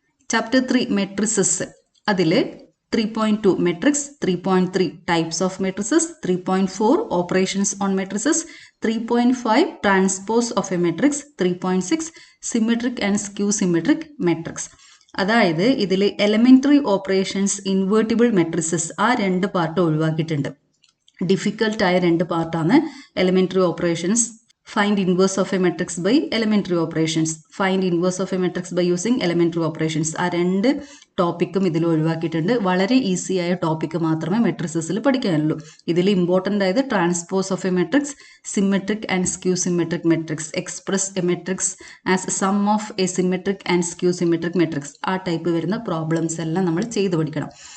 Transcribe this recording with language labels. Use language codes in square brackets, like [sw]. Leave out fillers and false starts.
[en] Chapter 3 matrices, അതിൽ 3.2 matrix, 3.3 types of matrices, 3.4 operations on matrices, 3.5 transpose of a matrix, 3.6 symmetric and skew symmetric matrix. [ml] അതായത് ഇതിൽ elementary operations, invertible matrices, ആ രണ്ട് part ഒഴിവാക്കിയിട്ടുണ്ട്. ഡിഫിക്കൽട്ടായ രണ്ട് പാർട്ടാണ് elementary operations. [en] Find inverse of a matrix by elementary operations, find inverse of a matrix by using elementary operations, [ml] ആ രണ്ട് ടോപ്പിക്കും ഇതിൽ ഒഴിവാക്കിയിട്ടുണ്ട്. വളരെ ഈസി ആയ ടോപ്പിക്ക് മാത്രമേ മെട്രിസസിൽ പഠിക്കാനുള്ളൂ. ഇതിൽ ഇമ്പോർട്ടൻ്റ് ആയത് transpose of A matrix, symmetric and skew symmetric matrix, [en] express a matrix as sum of a symmetric and skew symmetric matrix, [ml] ആ ടൈപ്പ് വരുന്ന പ്രോബ്ലംസ് എല്ലാം നമ്മൾ ചെയ്ത് പഠിക്കണം.